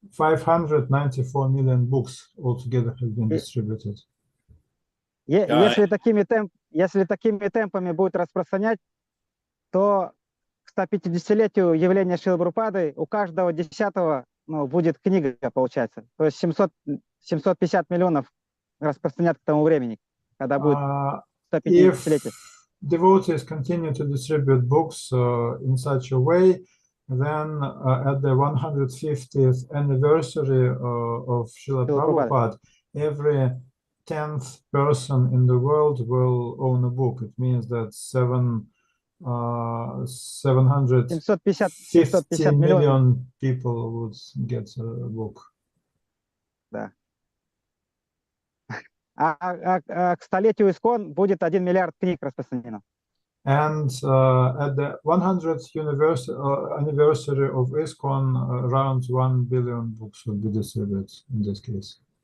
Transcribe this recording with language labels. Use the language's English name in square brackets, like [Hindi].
[English] 594 million books altogether have been distributed. [Russian] Если такими темпами будет распространять, то к 150-летию явления Шрилы Прабхупады у каждого 10-го будет книга, получается. То есть 750 миллионов распространят к тому времени, когда будет 150-летие. [English] If devotees continue to distribute books in such a way, then at the 150th anniversary of Srila Prabhupada, every 10th person in the world will own a book. It means that 750 million people would get a book. [Russian] Да. А к столетию ИСККОН будет 1 миллиард книг распространено. [English] And at the 100th anniversary of ISKCON, around 1 billion books will be distributed in this case.